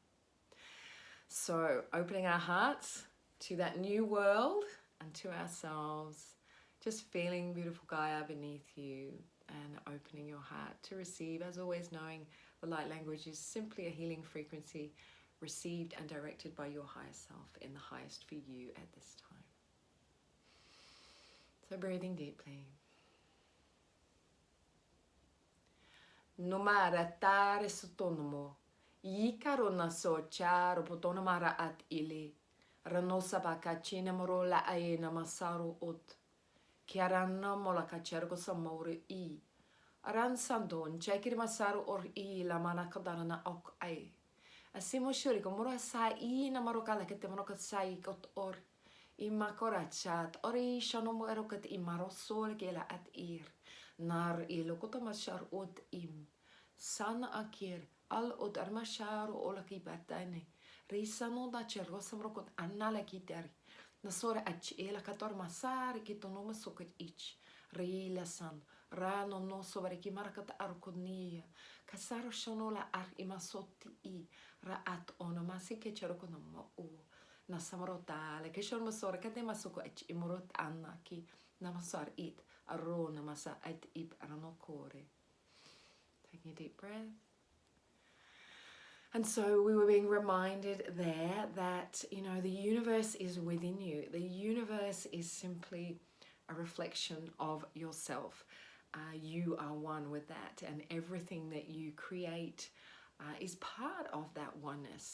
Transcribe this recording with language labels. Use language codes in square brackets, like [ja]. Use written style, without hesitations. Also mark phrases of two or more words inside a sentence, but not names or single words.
[en] So opening our hearts to that new world and to ourselves, just feeling beautiful Gaia beneath you and opening your heart to receive, as always knowing the light language is simply a healing frequency received and directed by your higher self in the highest for you at this time. So breathing deeply. Numara tare sutonomo, yikaro na so charo potonomara at ili, ranosa bakachina morola aena masaru ot, kiarana molaka chergo samori I, aran sandon, chekir masaru or I la manakadarana ok ai. Asimo shuri komora sa I na marokala kete maroka sai kot or, I makora chat, ori shanomo erokat I marosol gela at ir. Nar ilokota mashar od im. Sana akir al od armasharu olaki batane. Risano da chergosam rokot anala kitari. Nasora ach ela kator masari kitonoma soket ich. Rila san rano no sobareki marakat arkonia. Kasaro shonola ar imasoti I. Raat onomasi ke cherokonoma u. Nasamrotale ke shon masora kate masoko ach imorot anaki. Namasar it. Arona masa at ip aranokore. Taking a deep breath. And so we were being reminded there that, you know, the universe is within you. The universe is simply a reflection of yourself. You are one with that, and everything that you create is part of that oneness.